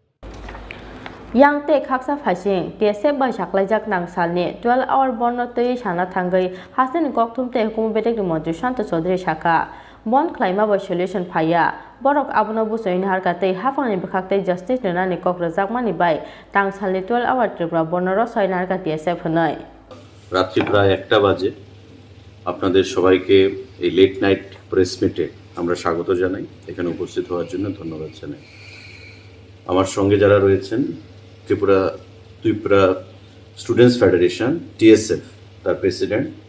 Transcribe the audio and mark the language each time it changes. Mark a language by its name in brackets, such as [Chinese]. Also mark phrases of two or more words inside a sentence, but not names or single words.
[Kok Borok] yang te khaksa phasing TSF bai saklaijak nang salni 12 hour bonno tei sana thangai hasen kokthum te hukum betek mantri Sushant Chaudhary saka bon khlaima bai solution phaya borok abono busoini harka tei hafangni bukhak tei justice nani kok rajakmani bai tang salni 12 hour Tripura bonno ro soina harka TSF honai [Bangla] রাত্রি প্রায় 1টা বাজে আপনাদের সবাইকে এই [English] late night press meet [Bangla] আমরা স্বাগত জানাই এখানে উপস্থিত হওয়ার জন্য ধন্যবাদ জানাই আমার সঙ্গে যারা রয়েছেন ত্রিপুরা স্টুডেন্টস ফেডারেশন TSF তার প্রেসিডেন্ট